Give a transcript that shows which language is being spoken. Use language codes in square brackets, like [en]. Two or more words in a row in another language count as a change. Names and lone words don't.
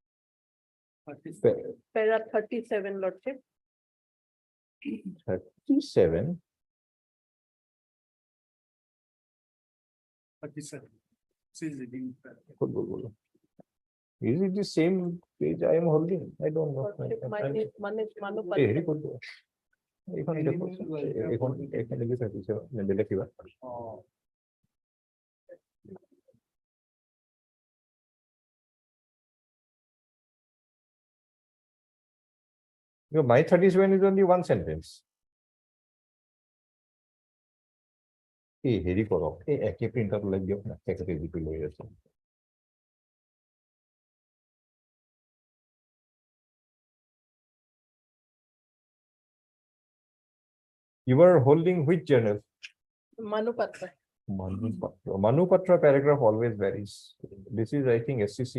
[en] Para 37, lordship. 37. 37. Says it in- Is it the same page I am holding? I don't know. Lordship, mine is Manu [as] এই [en] Patra. [as] হেৰি কৰিব। এইখন দেখো, এইখন লিখি থাকিছে, নে বেলেগ কিবা? [en] My 37 is only one sentence. [as] এই হেৰি কৰক, এই একে [en] print out [as] ওলাই দিয়ক না, একেতে যিটো লৈ আছে। [en] You are holding which journal? Manu Patra. Manu Patra paragraph always varies. This is, I think, SCC.